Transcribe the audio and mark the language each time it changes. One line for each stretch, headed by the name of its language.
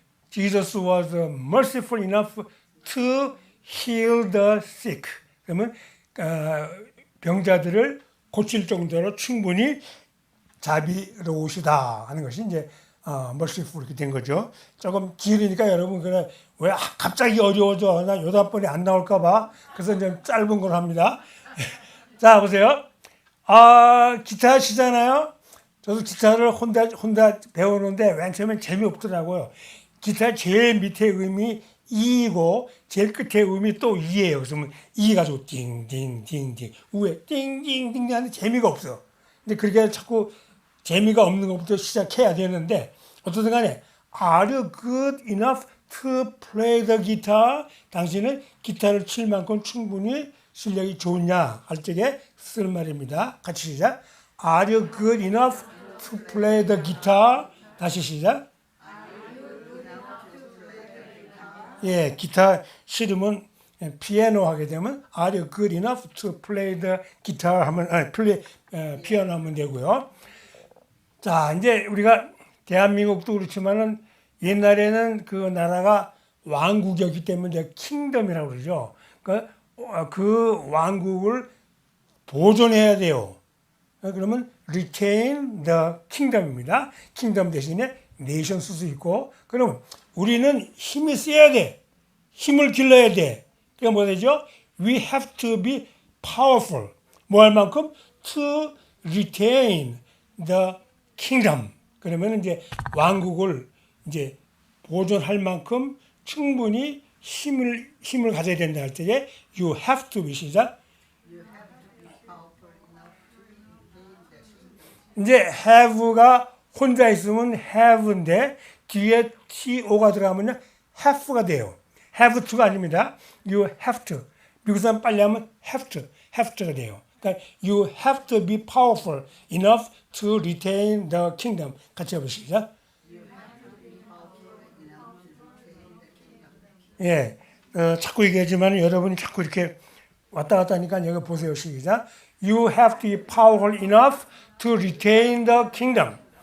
English: Jesus was merciful enough to heal the sick.
Korean: 그러면 병자들을 고칠 정도로 충분히 자비로우시다 하는 것이 이제 merciful 이렇게 된 거죠. 조금 길으니까 여러분 그래 왜 갑자기 어려워져? 나 요단번에 안 나올까봐 그래서 이제 짧은 걸 합니다. 자 보세요. 기타 치잖아요. 저도 기타를 혼자 배우는데 맨 처음엔 재미없더라고요. 기타 제일 밑에 음이 E이고 제일 끝에 음이 또 E예요. 그래서 E 가지고 띵띵띵띵 위에 띵띵띵 하는데 재미가 없어. 근데 그렇게 자꾸 재미가 없는 것부터 시작해야 되는데 어쨌든 간에
English: Are you good enough to play the guitar?
Korean: 당신은 기타를 칠 만큼 충분히 실력이 좋냐 할 적에 쓸 말입니다. 같이 시작.
English: Are you good enough to play the guitar?
Korean: 다시 시작. 예, 기타 싫으면 피아노 하게 되면
English: Are you good enough to play the guitar
Korean: 하면 피아노 하면 되고요. 자, 이제 우리가 대한민국도 그렇지만은 옛날에는 그 나라가 왕국이었기 때문에 킹덤이라고 그러죠. 그 왕국을 보존해야 돼요. 그러면
English: retain the kingdom입니다.
Korean: 킹덤 대신에 네이션 쓸 수 있고, 그러면 우리는 힘이 세야 돼. 힘을 길러야 돼. 그게 뭐 되죠?
English: We have to be powerful.
Korean: 뭐 할 만큼?
English: To retain the kingdom.
Korean: 그러면 이제 왕국을 이제 보존할 만큼 충분히 힘을 가져야 된다 할 때에
English: you have to be
Korean: 시작. 이제 have가 혼자 있으면 have인데 뒤에 to가 들어가면 have가 돼요. have to가 아닙니다.
English: You have to.
Korean: 미국 사람 빨리 하면 have to가 돼요. 그러니까
English: you have to be powerful enough to retain the kingdom.
Korean: 같이 해보시죠. 예, 자꾸 얘기하지만 여러분이 자꾸 이렇게 왔다 갔다 하니까 여기 보세요. 시작.
English: You have to be powerful enough to retain the kingdom.